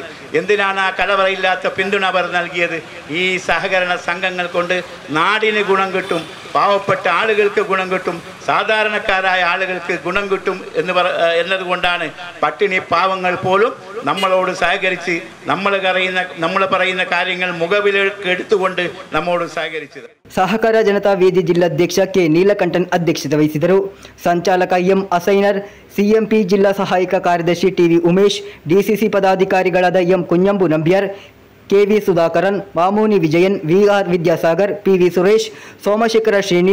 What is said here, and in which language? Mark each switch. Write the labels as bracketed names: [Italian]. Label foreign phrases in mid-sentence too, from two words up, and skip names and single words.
[Malayalam] എന്തിനാണ് ആ കലവറയില്ലാത്ത പിന്തുണ അവർ നൽകിയത്? ഈ സഹകരണ സംഘങ്ങൾ കൊണ്ട് നാടിന് ഗുണം കിട്ടും, പാവപ്പെട്ട ആളുകൾക്ക് ഗുണം കിട്ടും, സാധാരണക്കാരായ ആളുകൾക്ക് ഗുണം കിട്ടും എന്നതുകൊണ്ടാണ് പട്ടിണി പാവങ്ങൾ പോലും നമ്മളോട് സഹകരിച്ച് നമ്മൾ പറയുന്ന കാര്യങ്ങൾ മുഖവിലേക്ക് എടുത്തുകൊണ്ട് നമ്മോട് സഹകരിച്ചത്. [Kannada] ಸಹಕಾರ ಜನತಾ ವೇದಿ ಜಿಲ್ಲಾಧ್ಯಕ್ಷ ಕೆ ನೀಲಕಂಠನ್ ಅಧ್ಯಕ್ಷತೆ ವಹಿಸಿದರು. ಸಂಚಾಲಕ ಎಂ ಅಸೈನರ್, ಸಿಎಂಪಿ ಜಿಲ್ಲಾ ಸಹಾಯಕ ಕಾರ್ಯದರ್ಶಿ ಟಿವಿ ಉಮೇಶ್, ಡಿಸಿಸಿ ಪದಾಧಿಕಾರಿಗಳಾದ ಎಂ ಕುಂಜಂಬು ನಂಬ್ಯಾರ್, ಕೆವಿ ಸುಧಾಕರನ್, ಮಾಮೂನಿ ವಿಜಯನ್, ವಿಆರ್ ವಿದ್ಯಾಸಾಗರ್, ಪಿವಿ ಸುರೇಶ್, ಸೋಮಶೇಖರ ಶ್ರೇಣಿ,